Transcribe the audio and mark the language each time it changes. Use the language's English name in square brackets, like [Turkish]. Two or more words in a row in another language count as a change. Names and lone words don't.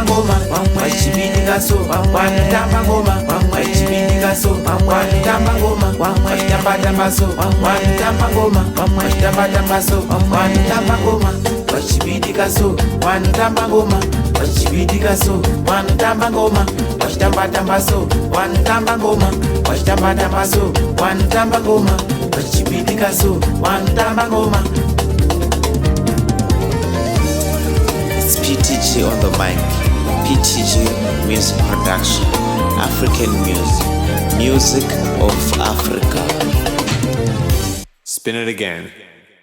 [Shona] ngoma, chibidika so, tamba ngoma, chibidika so, tamba ngoma, tamba so, tamba ngoma, tamba so, tamba ngoma, chibidika so, tamba ngoma, chibidika so, tamba ngoma, tamba so, tamba ngoma, tamba so, tamba ngoma. Chibidika so, tamba ngoma. [English] It's PTG on the mic. PTG Music Production. African music. Music of Africa. Spin it again.